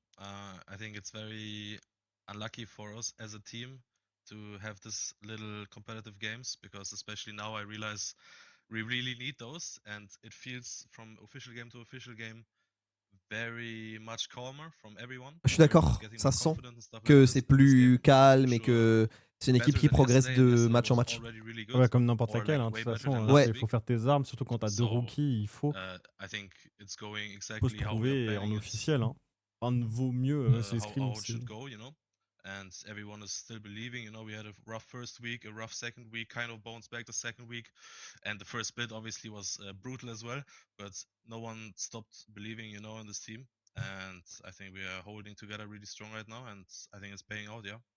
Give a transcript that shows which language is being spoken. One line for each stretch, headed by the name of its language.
English: I think it's very unlucky for us as a team to have this little competitive games because especially now I realize we really need those and it feels from official game to official game very much calmer from everyone.
French: Je suis d'accord, ça sent que c'est plus calme et que c'est une équipe qui progresse de match en match. Ouais, comme n'importe laquelle, de toute façon. Ouais. Il faut faire tes armes, surtout quand t'as 2 rookies, il faut se trouver en officiel. Enfin, vaut mieux c'est scrim.
English: And everyone is still believing. We had a rough first week, a rough second week, kind of bounced back the second week, and the first bit obviously was brutal as well. But no one stopped believing, in this team. And I think we are holding together really strong right now, and I think it's paying out. Yeah.